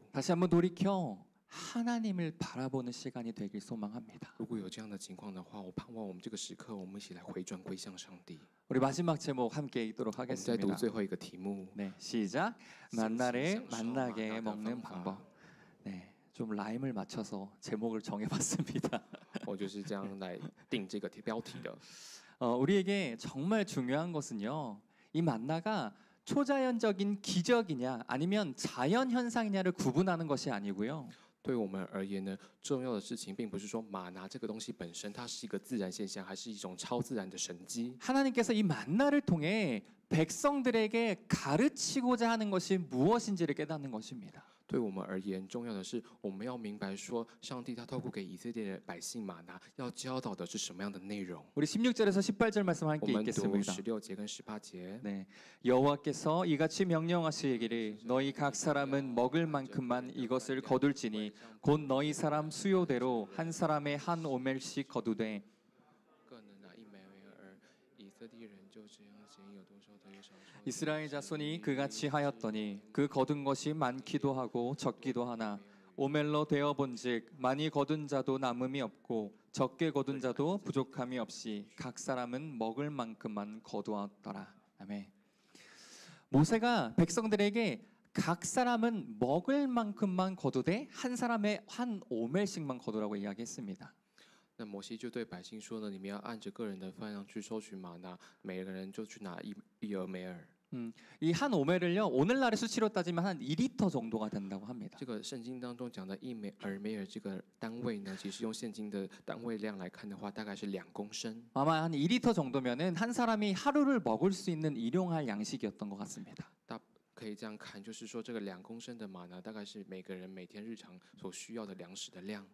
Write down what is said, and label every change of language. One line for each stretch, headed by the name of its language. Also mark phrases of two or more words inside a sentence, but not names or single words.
Korean: 다시 한번 돌이켜 하나님을 바라보는 시간이 되길 소망합니다.
Chinese: 如果有这样的情况的话，我盼望我们这个时刻，我们一起来回转归向上帝。
Korean: 우리 마지막 제목 함께 읽도록
Chinese: 我们再读
Korean: 하겠습니다.
Chinese: 最后一个题目。
Korean: 네, 시작. 만나를 만나게 먹는 방법. 네, 좀 라임을 맞춰서 제목을 정해봤습니다.
Chinese: 我就是这样来定这个标题的。
Korean: 우리에게 정말 중요한 것은요, 이 만나가 초자연적인 기적이냐 아니면 자연 현상이냐를 구분하는 것이 아니고요.
Chinese: 对我们而言呢，重要的事情并不是说玛拿这个东西本身它是一个自然现象，还是一种超自然的神迹。
Korean: 하나님께서 이 만나를 통해 백성들에게 가르치고자 하는 것이 무엇인지를 깨닫는 것입니다.
Chinese: 对我们而言，重要的是我们要明白说，上帝他透过给以色列的百姓玛拿，要教导的是什么样的内容。
Korean: 우리 16절에서 18절 말씀
Chinese: 我
Korean: 함께
Chinese: 们读
Korean: 읽겠습니다.
Chinese: 16节跟18节。
Korean: 네, 여호와께서 이같이 명령하시기를 너희 각 사람은 먹을 만큼만 이것을 거둘지니 곧 너희 사람 수요대로 한 사람의 한 오멜씩 거두되
Chinese: 各人拿一枚为尔，以色列人就这样行，有多少得有少数。
Korean: 이스라엘 자손이 그같이 하였더니 그 거둔 것이 많기도 하고 적기도 하나 오멜로 되어 본즉 많이 거둔 자도 남음이 없고 적게 거둔 자도 부족함이 없이 각 사람은 먹을 만큼만 거두었더라. 아멘. 모세가 백성들에게 각 사람은 먹을 만큼만 거두되 한 사람의 한 오멜씩만 거두라고 이야기했습니다.
Chinese: 那摩西就对百姓说呢：“你们要按着个人的分量去收取玛拿，每个人就去拿一俄梅尔。”
Korean: 이 한 오멜을요 오늘날의 수치로 따지면 한 2리터 정도가 된다고 합니다.
Chinese: 这个圣经当中讲的一梅尔这个单位呢，其实用现今的单位量来看的话，大概是2公升。
Korean: 아마 한 2리터 정도면은 한 사람이 하루를 먹을 수 있는 일용할 양식이었던 것 같습니다.
Chinese: 可以这样看，就是说这个2公升的玛拿，大概是每个人每天日常所需要的粮食的量。